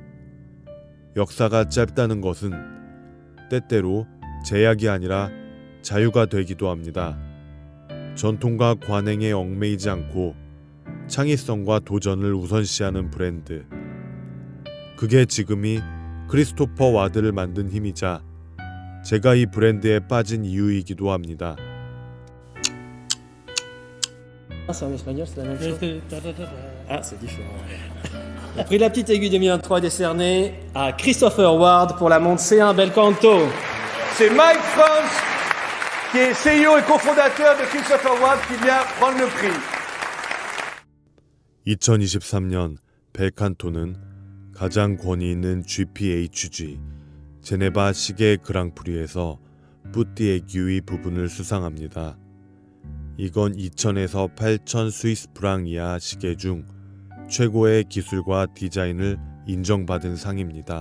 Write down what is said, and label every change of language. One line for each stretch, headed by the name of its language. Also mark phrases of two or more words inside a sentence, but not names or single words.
Korean: 역사가 짧다는 것은 때때로 제약이 아니라 자유가 되기도 합니다. 전통과 관행에 얽매이지 않고 창의성과 도전을 우선시하는 브랜드. 그게 지금이 크리스토퍼 와드를 만든 힘이자 제가 이 브랜드에 빠진 이유이기도 합니다.
French: C'est en espagnol, c'est la même chose. Ah, c'est différent. Le prix de la petite aiguille 2023 est décerné à Christopher Ward pour la montre C1 Belcanto. C'est Mike France, qui est CEO et cofondateur de Christopher Ward, qui vient prendre le prix.
Korean: 2023년 벨칸토는 가장 권위 있는 GPHG 제네바 시계 그랑프리에서 뿌띠에규의 부분을 수상합니다. 이건 2,000에서 8,000 스위스 프랑 이하 시계 중 최고의 기술과 디자인을 인정받은 상입니다.